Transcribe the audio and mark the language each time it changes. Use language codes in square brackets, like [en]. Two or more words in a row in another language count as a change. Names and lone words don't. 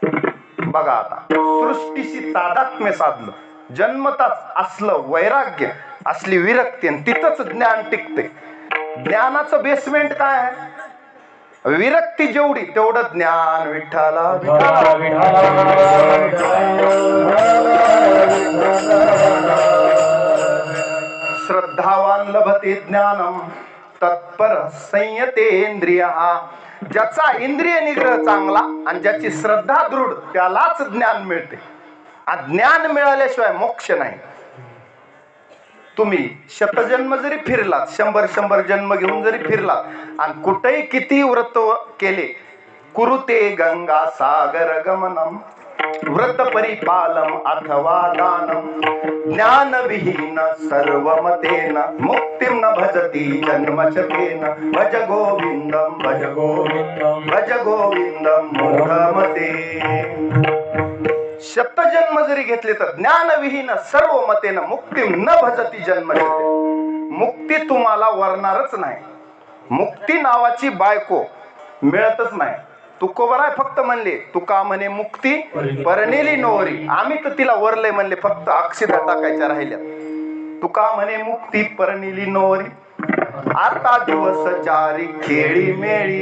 [mr] बघा आता सृष्टीशी तादात्म्य साधलं. जन्मताच असलं वैराग्य असली विरक्ती, आणि तिथंच ज्ञान टिकते. ज्ञानाचं बेसमेंट काय आहे? विरक्ती जेवढी तेवढं ज्ञान. [sa] विठ्ठला श्रद्धावान लभते ज्ञानम तत्पर संयतेंद्रिय. [mr] ज्याचा इंद्रिय निग्रह चांगला आणि ज्याची श्रद्धा दृढ त्यालाच ज्ञान मिळते. आणि ज्ञान मिळाल्याशिवाय मोक्ष नाही. तुम्ही शतजन्म जरी फिरलात, 100 जन्म घेऊन जरी फिरलात आणि कुठेही किती व्रत केले, [sa] कुरुते गंगा सागर गमनम व्रत परिपालम अथवा दानम ज्ञान विहीन सर्वमतेन मुक्तिम न भजती जन्मशतेन. भज गोविंदम भज गोविंदम भज गोविंदम मूढमते. [mr] शतजन्म जरी घेतले तर [sa] ज्ञानविहीन सर्व मतेन मुक्ती न भजती जन्मशते. [mr] मुक्ती तुम्हाला वरणारच नाही. मुक्ती नावाची बायको मिळतच नाही. तुकोबराय फक्त म्हणले, तुका म्हणे मुक्ती परनेली नोरी. आम्ही तर तिला वरले म्हणले, फक्त अक्षता टाकायच्या राहिल्या. तुका म्हणे मुक्ती परनेली नोरी आता दिवस चारी खेळी मेळी.